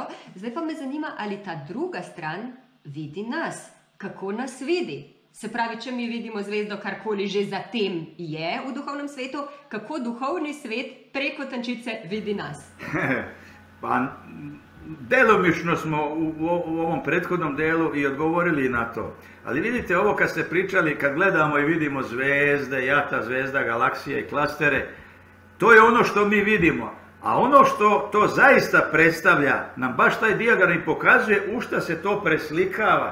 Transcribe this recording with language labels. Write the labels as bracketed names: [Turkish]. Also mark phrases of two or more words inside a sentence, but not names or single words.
[Slovenian] Zdaj pa me zanima, ali ta druga stran vidi nas. Kako nas vidi? Se pravi, če mi vidimo zvezdo, karkoli že zatem je v duhovnem svetu, kako duhovni svet preko tančice vidi nas? [Serbian] Pa, delomično smo u ovom prethodnom delu i odgovorili na to. Ali vidite, ovo kad ste pričali, kad gledamo i vidimo zvezde, jata zvezda, galaksije i klastere, to je ono što mi vidimo. A ono što to zaista predstavlja, nam baš taj dijagram i pokazuje u šta se to preslikava.